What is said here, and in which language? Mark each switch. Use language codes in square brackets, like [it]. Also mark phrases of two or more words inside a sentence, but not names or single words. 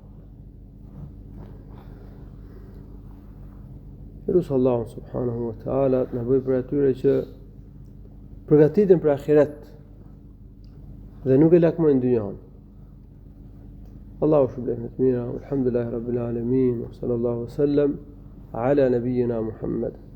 [sq] Lutë Allahun [ar] سبحانه وتعالى [sq] na bëj për atyre që përgatiten për ahiret dhe nuk e lakmojnë dynjan. Allahu shpëlbej me të mira, [ar] الحمد لله رب العالمين صلى الله عليه وسلم على نبينا محمد.